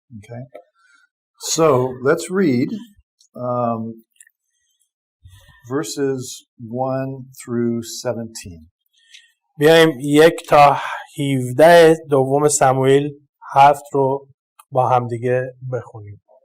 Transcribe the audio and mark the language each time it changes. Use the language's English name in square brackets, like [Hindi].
[English] Okay. So let's read verses 1 through 17. [Persian] بیایم 1 تا 17 دوم سموئیل 7 رو با هم دیگه بخونیم.